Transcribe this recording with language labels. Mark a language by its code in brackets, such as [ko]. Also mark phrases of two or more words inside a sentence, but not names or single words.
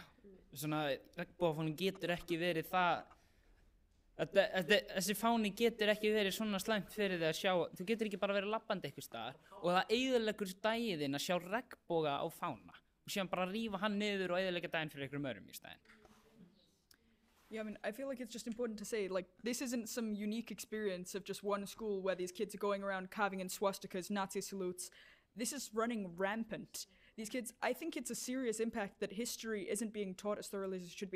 [is] Svona regnbogafáni getur ekki verið þessi fáni getur ekki verið svona slæmt fyrir þig að sjá, þú getur ekki bara verið labbandi einhvers staðar og það eyðileggur daginn að sjá regnboga á fána og síðan bara rífa hann niður og eyðileggja daginn fyrir einhverjum öðrum í staðinn. [en] Yeah, I mean, I feel like it's just important to say, like, this isn't some unique experience of just one school where these kids are going around carving in swastikas, Nazi salutes. This is running rampant. These kids, I think it's a serious impact that history isn't being taught as thoroughly as it should be.